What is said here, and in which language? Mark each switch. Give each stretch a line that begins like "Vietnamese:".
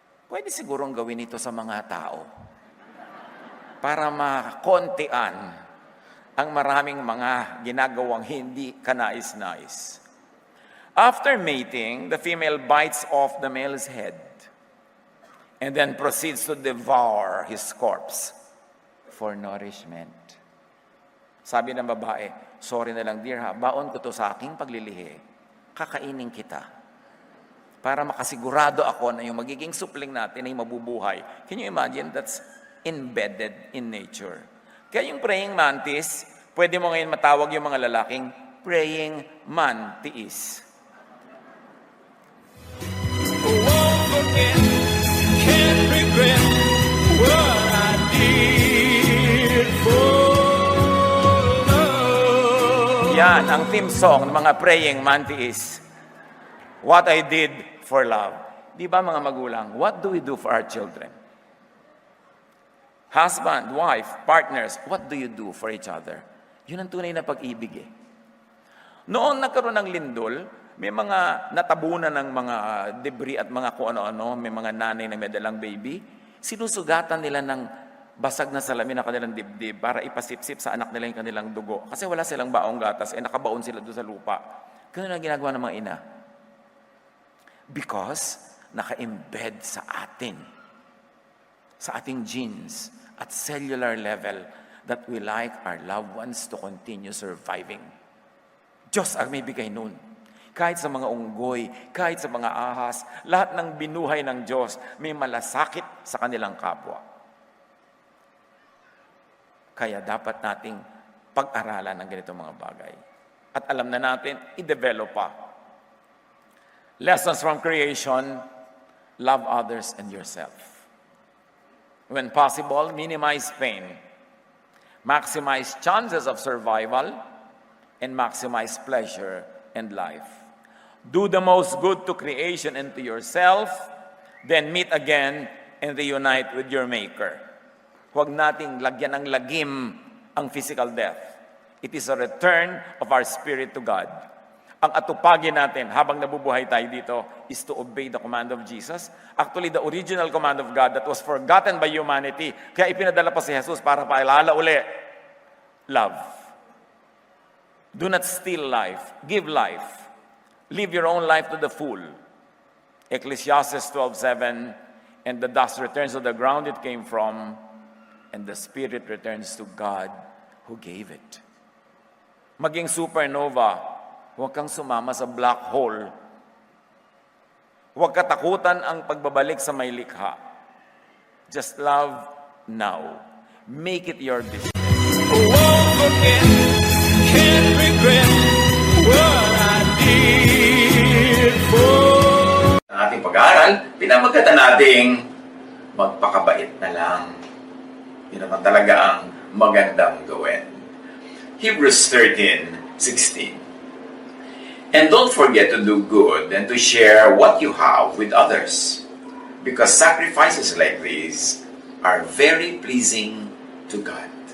Filipino: Pwede sigurong gawin ito sa mga tao para makontian ang maraming mga ginagawang hindi kanais-nais.
English: After mating, the female bites off the male's head and then proceeds to devour his corpse for nourishment.
Filipino: Sabi ng babae, sorry na lang dear ha, baon ko to sa aking paglilihi. Kakainin kita. Para makasigurado ako na yung magiging supling natin ay mabubuhay.
English: Can you imagine? That's embedded in nature.
Filipino: Kaya yung praying mantis, pwede mo ngayon matawag yung mga lalaking praying mantis.
English: Won't forget, can't regret what I did for love.
Filipino: Yan ang theme song ng mga praying mantis.
English: What I did for love.
Filipino: Di ba mga magulang,
English: what do we do for our children? Husband, wife, partners, what do you do for each other?
Filipino: Yun ang tunay na pag-ibig eh. Noong nagkaroon ng lindol, may mga natabunan ng mga debris at mga kung ano-ano, may mga nanay na may dalang baby, sinusugatan nila ng basag na salamin ng kanilang dibdib para ipasipsip sa anak nila yung kanilang dugo. Kasi wala silang baong gatas, nakabaon sila doon sa lupa. Ganun ang ginagawa ng mga ina. Because naka-embed sa atin, sa ating genes at cellular level,
English: that we like our loved ones to continue surviving.
Filipino: Diyos ang may bigay nun. Kahit sa mga unggoy, kahit sa mga ahas, lahat ng binuhay ng Diyos may malasakit sa kanilang kapwa. Kaya dapat nating pag-aralan ng ganitong mga bagay. At alam na natin, i-develop pa.
English: Lessons from creation, love others and yourself. When possible, minimize pain. Maximize chances of survival and maximize pleasure and life. Do the most good to creation and to yourself, then meet again and reunite with your Maker.
Filipino: Huwag nating lagyan ng lagim ang physical death.
English: It is a return of our spirit to God.
Filipino: Ang atupagin natin habang nabubuhay tayo dito
English: is to obey the command of Jesus. Actually, the original command of God that was forgotten by humanity,
Filipino: kaya ipinadala pa si Jesus para paalala uli.
English: Love. Do not steal life. Give life. Live your own life to the full. Ecclesiastes 12:7, and the dust returns to the ground it came from, and the spirit returns to God who gave it.
Filipino: Maging supernova, huwag kang sumama sa black hole. Huwag katakutan ang pagbabalik sa may likha.
English: Just love now. Make it your business. Won't forget, can't regret what I did for.
Filipino: Ang ating pag-aaral, pinamagatan nating magpakabait na lang. Yun naman talaga ang magandang gawin.
English: Hebrews 13:16. And don't forget to do good and to share what you have with others, because sacrifices like these are very pleasing to God.